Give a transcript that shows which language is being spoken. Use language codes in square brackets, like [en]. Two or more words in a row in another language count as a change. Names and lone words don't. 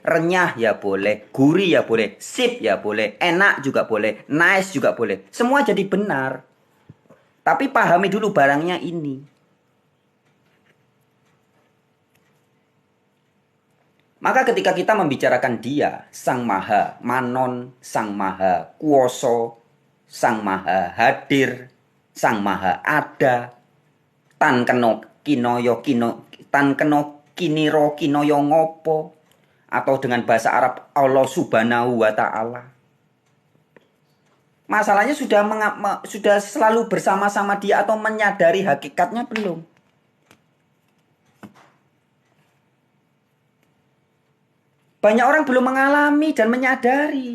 [id] Renyah, ya boleh. Gurih, ya boleh. Sip, ya boleh. Enak juga boleh. Nice juga boleh. Semua jadi benar. Tapi pahami dulu barangnya ini. Maka ketika kita membicarakan dia, [jv] Sang Maha Manon, Sang Maha Kuoso, Sang Maha Hadir, Sang Maha Ada, Tan Keno Kinoyo Kino, Tan Keno Kiniro Kinoyo Ngopo, [id] atau dengan bahasa Arab [ar] الله سبحانه وتعالى. [id] Masalahnya sudah selalu bersama-sama dia atau menyadari hakikatnya belum? Banyak orang belum mengalami dan menyadari.